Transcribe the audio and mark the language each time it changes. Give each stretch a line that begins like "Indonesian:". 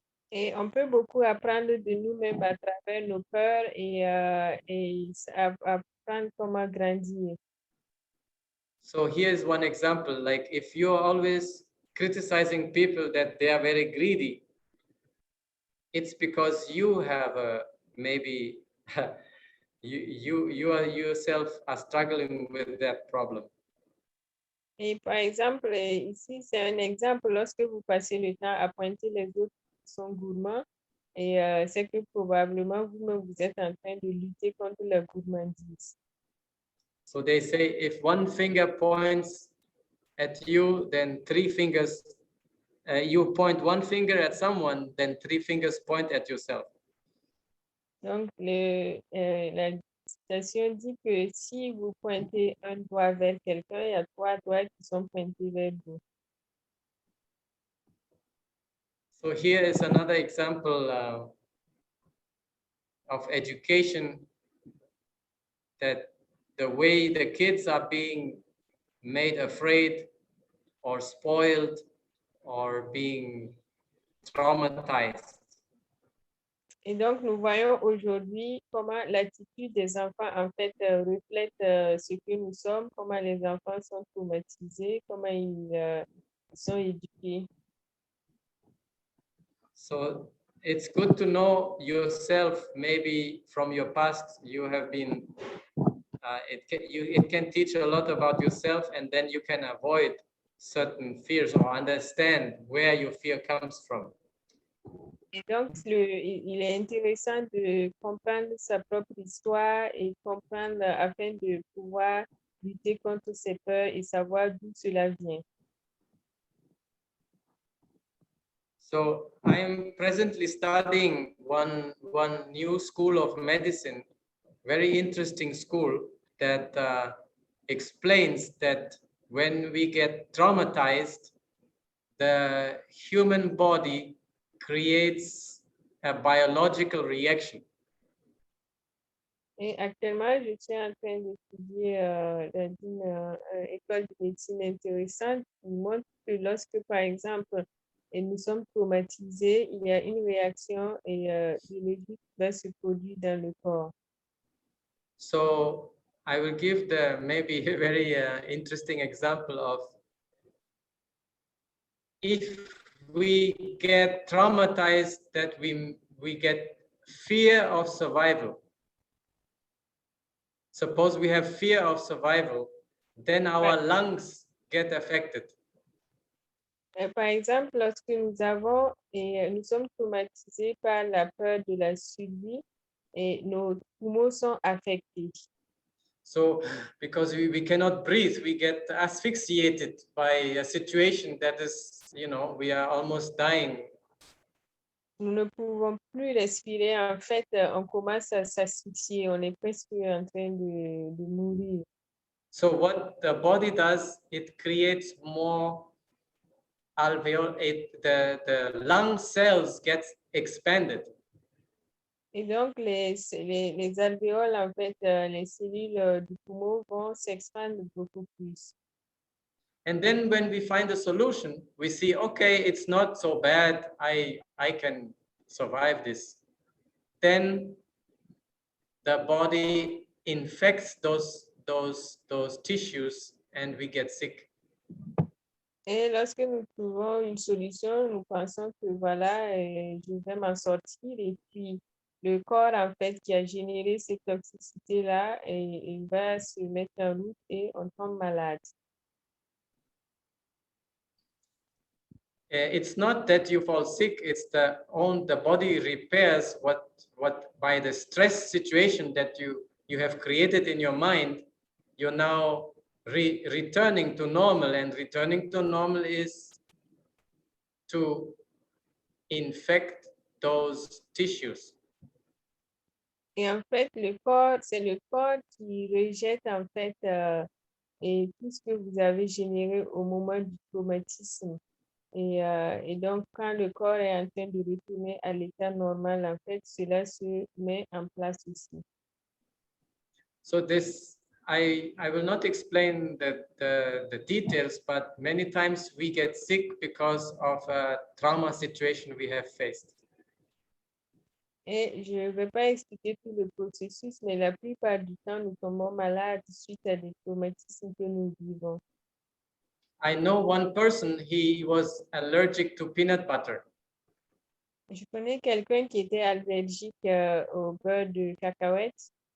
French: Et on peut beaucoup apprendre de nous-mêmes à travers nos peurs et apprendre comment grandir.
English: So here's one example, like if you're always criticizing people that they are very greedy, it's because you have maybe you are yourself are struggling with that problem.
French: Et par exemple, ici, c'est un exemple, lorsque vous passez le temps à pointer les autres qui sont gourmands, et c'est que probablement vous-même, vous êtes en train de lutter contre la gourmandise.
English: So they say if one finger points at you, then three fingers, you point one finger at someone, then three fingers point at yourself.
French: Donc, la citation dit que si vous pointez un doigt vers quelqu'un, il y a 3 doigts qui sont pointés vers vous.
English: So here is another example of education, that the way the kids are being made afraid or spoiled or being traumatized.
French: Et donc, nous voyons aujourd'hui comment l'attitude des enfants, en fait, reflète ce que nous sommes, comment les enfants sont traumatisés, comment ils sont éduqués.
English: So it's good to know yourself. Maybe from your past, you have been, it can teach a lot about yourself, and then you can avoid certain fears or understand where your fear comes from.
French: Et donc, il est intéressant de comprendre sa propre histoire et comprendre afin de pouvoir lutter contre ses peurs et savoir d'où cela vient.
English: So I am presently studying one new school of medicine, very interesting school that explains that when we get traumatized, the human body creates a biological reaction.
French: Et actuellement, je suis en train d'étudier dans une école de médecine intéressante qui montre que lorsque, par exemple, nous sommes traumatisés, il y a une réaction biologique qui va se produire dans le corps.
English: So I will give the maybe a very interesting example of if we get traumatized, that we get fear of survival. Suppose we have fear of survival, then our lungs get affected.
French: Par exemple, lorsque nous sommes traumatisés par la peur de la survie, et nos poumons sont affectés.
English: So because we cannot breathe, we get asphyxiated by a situation that is, we are almost dying.
French: Nous ne pouvons plus respirer. En fait, on commence à s'asphyxier. On est presque en train de mourir.
English: So what the body does, it creates more alveoli. The lung cells get expanded.
French: Et donc, les alvéoles, en fait, les cellules du poumon vont s'expandre beaucoup plus.
English: And then when we find a solution, we see, okay, it's not so bad. I can survive this. Then the body infects those tissues and we get sick.
French: Et lorsque nous trouvons une solution, nous pensons que voilà, je vais m'en sortir. Et puis, le corps, en fait, qui a généré cette toxicité-là, il va se mettre en route et on tombe malade.
English: It's not that you fall sick, it's the body repairs what by the stress situation that you have created in your mind, you're now returning to normal, and returning to normal is to infect those tissues.
French: Et en fait, le corps, c'est le corps qui rejette, en fait, et tout ce que vous avez généré au moment du traumatisme. Et donc, quand le corps est en train de retourner à l'état normal, en fait, cela se met en place aussi.
English: So this, I will not explain the details, but many times we get sick because of a trauma situation we have faced.
French: Et je ne vais pas expliquer tout le processus, mais la plupart du temps, nous tombons malades suite à des traumatismes que nous vivons.
English: I know one person, he was allergic to peanut butter.
French: Je connais quelqu'un qui était allergique au beurre de cacahuète.